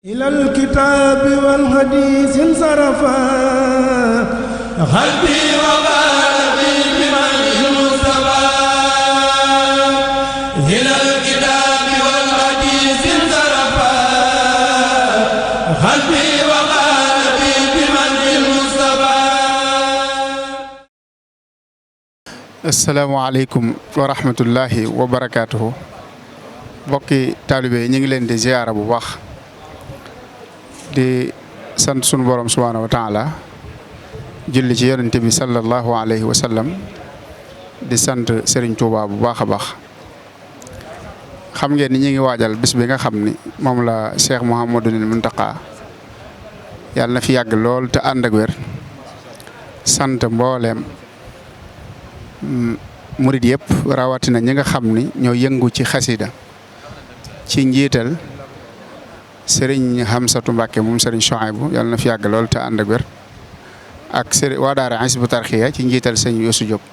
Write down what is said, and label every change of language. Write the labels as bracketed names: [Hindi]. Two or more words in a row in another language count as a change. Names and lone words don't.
[Arabic] إلى الكتاب والحديث انصرفا قلبي وقلبي بمن المصطفى إلى الكتاب والحديث انصرفا قلبي وقلبي بمن المصطفى. السلام عليكم ورحمة الله وبركاته. [Wolof] bokki taalibe yi ñu ngi leen di ziyaara bu baax di sant sunu borom [Arabic] سبحانه وتعالى [Wolof] julli ci yonente bi [Arabic] صلى الله عليه وسلم [Wolof] di sant Serigne Touba bu baax a baax. xam ngeen ni ñu ngi waajal bis bi nga xam ni moom la Cheikh Mouhamadul Mountakha yàlla na fi yàgg lool te ànd ak wér sant mbooleem murid yëpp rawatina ñi nga xam ni ñoo yëngu ci xasida ci njiital Serigne Hamsatu Mbàkke moom Serigne Chouaïbou yàlla na fi yàgg lool te ànd ak wér ak Serigne waa daara Hizbut Tarqiyyah ci njiital sëñ Youssou Diop.